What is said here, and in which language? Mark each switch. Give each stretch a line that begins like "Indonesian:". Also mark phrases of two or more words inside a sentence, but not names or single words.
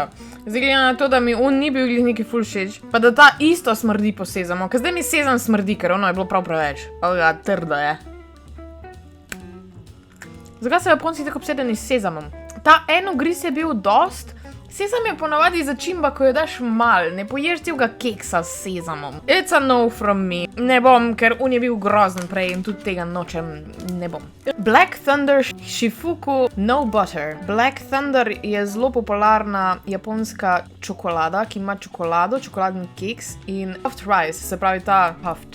Slovenian: Zdaj gleda na to, da mi on ni bil neki ful všeč, pa da ta isto smrdi po sezamu, ker zdaj mi sezam smrdi, ker ono je bilo prav preveč. Trda je. Zakaj so Japonci tako obsedeni s sezamom? Ta en ugriz je bil dost. Sezam je ponavadi začimba, ko jo daš mal. Ne poješ celega keksa s sezamom.
English: It's a no from me.
Slovenian: Ne bom, ker on je bil grozen prej in tudi tega nočem. Ne bom. Black Thunder Shifuku No Butter. Black Thunder je zelo popularna japonska čokolada, ki ima čokolado, čokoladni keks in
English: puffed rice,
Slovenian: se pravi ta puffed.